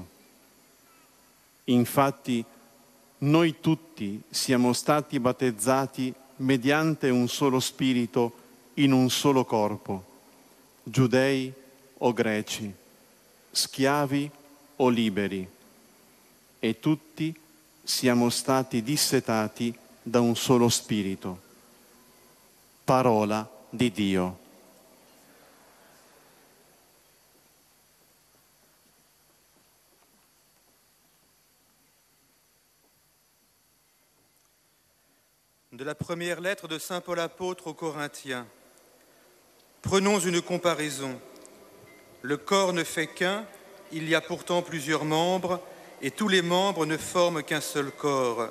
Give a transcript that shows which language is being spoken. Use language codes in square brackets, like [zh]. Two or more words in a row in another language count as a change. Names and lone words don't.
[it] Infatti, noi tutti siamo stati battezzati mediante un solo spirito in un solo corpo, giudei o greci, schiavi o liberi, e tutti siamo stati dissetati da un solo spirito. Parola di Dio. [fr] De la première lettre de Saint Paul apôtre aux Corinthiens. Prenons une comparaison. Le corps ne fait qu'un, il y a pourtant plusieurs membres, et tous les membres ne forment qu'un seul corps.